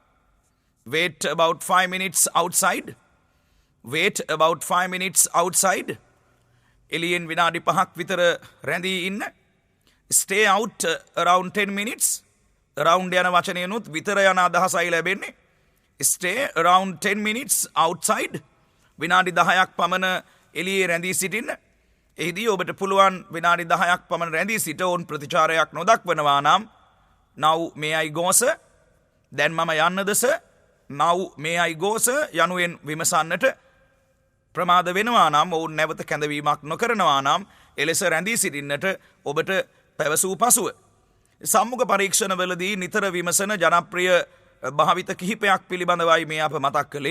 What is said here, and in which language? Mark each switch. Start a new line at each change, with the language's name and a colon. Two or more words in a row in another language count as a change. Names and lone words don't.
English: wait about 5 minutes outside. wait about 5 minutes outside.
Sinhala: එළියෙන් විනාඩි 5ක් විතර රැඳී ඉන්න.
English: stay out around 10 minutes.
Sinhala: around යන වචනයනොත් විතර යන අදහසයි ලැබෙන්නේ.
English: stay around 10 minutes outside.
Sinhala: විනාඩි 10ක් පමණ එළියේ රැඳී සිටින්න. එහිදී ඔබට පුළුවන් විනාඩි 10ක් පමණ රැඳී සිට ඔවුන් ප්‍රතිචාරයක් නොදක්වනවා නම්
English: now may I go sir?
Sinhala: දැන් මම යන්නද sir?
English: now may I go sir?
Sinhala: යනුවෙන් විමසන්නට ප්‍රමාද වෙනවා නම් ඔවුන් නැවත කැඳවීමක් නොකරනවා නම් එලෙස රැඳී සිටින්නට ඔබට පැවසූ පසුව. සම්මුඛ පරීක්ෂණවලදී නිතර විමසන ජනප්‍රිය භාවිත කිහිපයක් පිළිබඳවයි මේ අප මතක් කළේ.